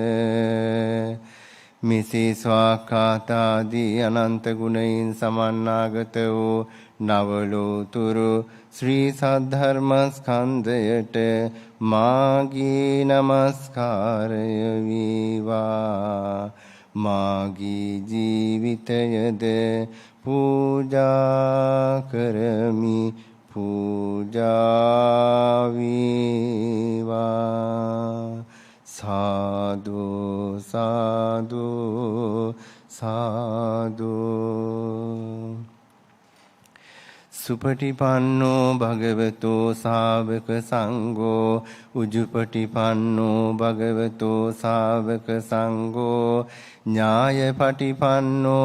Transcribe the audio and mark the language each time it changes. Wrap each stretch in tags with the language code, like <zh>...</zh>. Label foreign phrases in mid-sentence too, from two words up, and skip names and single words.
<si>මෙසේ ස්වාකාතාදී අනන්ත ගුණයින් සමන්නාගත වූ නවලෝතුරු ශ්‍රී සද්ධර්මස්කන්ධයට මාගේ නමස්කාරය වේවා. මාගේ ජීවිතයද පූජා කරමි පූජා වේවා. සාදු සාදු සාදු.</si> <pi>සුපටිපන්නෝ භගවතෝ ශාවක සංඝෝ උජුපටිපන්නෝ භගවතෝ ශාවක සංඝෝ ඥායපටිපන්නෝ</pi>